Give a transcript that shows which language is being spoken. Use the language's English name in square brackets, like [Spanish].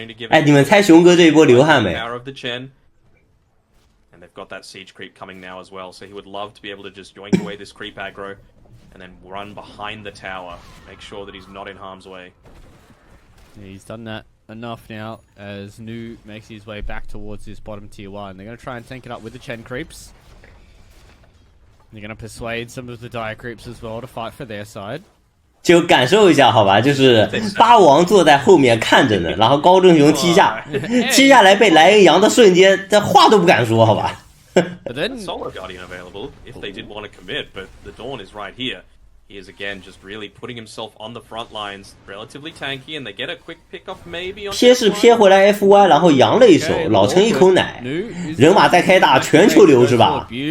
[Chinese] 哎，你们猜熊哥这一波流汗没？ [English] And they've got that siege creep coming now as well, so he would love to be able to just yoink away this creep aggro and then run behind the tower, make sure that he's not in harm's way. Yeah, he's done that enough now as New makes his way back towards this bottom tier 1. They're going to try and tank it up with the Chen creeps. You're gonna persuade some of the dire creeps as well to fight for their side. [Chinese] 就感受一下好吧，就是八王坐在后面看着呢，然后高正雄踢下，踢下来被莱恩扬的瞬间，这话都不敢说好吧。 [English] But then Solo Guardian available if they did want to commit, but the Dawn is right here. He is again just really putting himself on the front lines, relatively tanky, and they get a quick pickup maybe on. [Chinese] 撇是撇回来 FY， 然后扬了一手，老陈一口奶，人马再开大，全球流是吧？